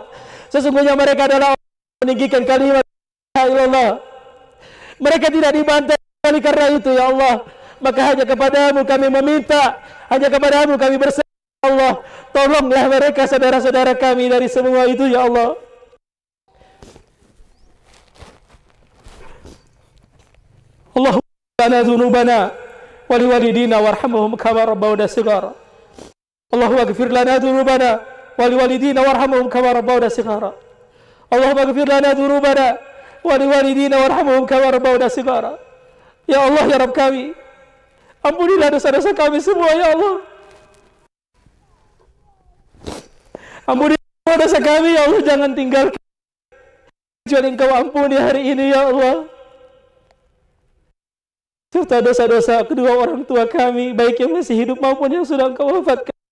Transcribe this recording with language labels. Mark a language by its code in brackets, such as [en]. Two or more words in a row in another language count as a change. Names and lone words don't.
[id] Sesungguhnya mereka adalah orang yang meninggikan kalimat [ar] لا إله إلا الله. [id] Mereka tidak dibantai oleh karena itu [ar] يا الله. [id] Maka hanya kepadamu kami meminta, hanya kepadamu kami berserah [ar] يا الله. [id] Tolonglah mereka saudara-saudara kami dari semua itu [ar] يا الله. اللهم لنا ذنوبنا ولوالدينا وارحمهم كما ربونا صغارا. اللهم اغفر لنا ذنوبنا ولوالدينا وارحمهم كما ربونا صغارا. اللهم اغفر لنا ذنوبنا ولوالدينا وارحمهم كما ربونا صغارا. يا الله يا رب [id] kami, ampunilah dosa-dosa kami semua ya Allah. Ampunilah dosa kami [ar] يا الله, [id] jangan tinggalkan kecuali Engkau ampuni hari ini [ar] يا الله. [id] Serta dosa-dosa kedua orang tua kami, baik yang masih hidup maupun yang sudah Engkau wafatkan.